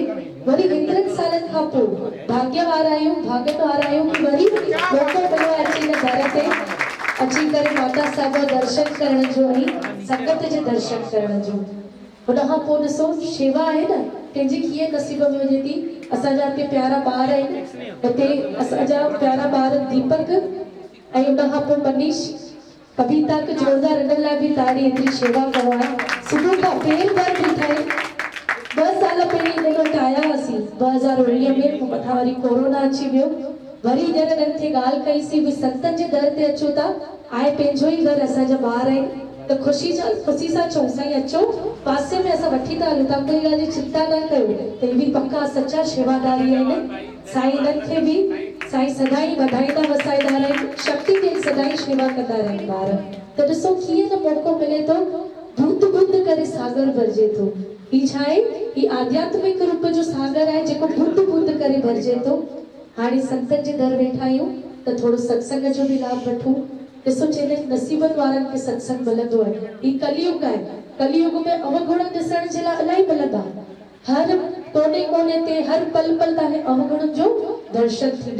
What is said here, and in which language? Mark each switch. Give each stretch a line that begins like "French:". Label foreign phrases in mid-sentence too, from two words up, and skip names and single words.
Sindhi: वरी हेतिरनि सालनि खां पोइ भाग्य वारा आहियूं, भागनि वारा आहियूं कि वरी मौक़ो मिलियो आहे अची हिन दर ते अची करे माता साहिब जो दर्शन करण जो ऐं संगत जे दर्शन करण जो। हुनखां पोइ ॾिसो शेवा आहे न कंहिंजी कीअं नसीब में हुजे थी। असांजा हिते प्यारा ॿार आहिनि, हिते असांजा प्यारा ॿार दीपक ऐं हुनखां पोइ मनीष
Hindi: अभी तक
Sindhi: जोरदार हिन लाइ बि ताड़ी एतिरी शेवा कयो आहे। सुबुह खां पेर भर बि ठहे 2 साल पहिरीं हिन वटि आया हुआसीं 2019 में, पोइ मथां वरी कोरोना अची वियो। वरी हींअर हिननि खे ॻाल्हि कईसीं भई संतनि जे दर ते अचो था, आहे पंहिंजो ई घर, असांजा ॿार आहिनि, त ख़ुशी सां चऊं साईं अचो पासे में असां वठी था हलूं, तव्हां कोई ॻाल्हि जी चिंता न कयो। त ही बि पक्का सच्चा शेवादारी आहिनि। साईं हिननि खे बि साईं सदाई वधाईंदा वसाईंदा रहनि, शक्ति ॾियनि, सदाई शेवा कंदा रहनि ॿार। त ॾिसो कीअं न मौक़ो मिले थो, बूंद बूंद करे सागर भरिजे थो। ही छा आहे, ही आध्यात्मिक रूप जो सागर आहे जेको बूंद बूंद करे भरिजे थो। हाणे संतनि जे दर वेठा आहियूं त थोरो सत्संग जो बि लाभ वठूं। ॾिसो चवंदा आहिनि नसीबनि वारनि खे सत्संग मिलंदो आहे। ही कलयुग आहे, कलयुग में अवगुण ॾिसण जे लाइ इलाही मिलंदा, हर कोने कोने ते हर पल पल तव्हांखे अवगुणनि जो दर्शन थींदो।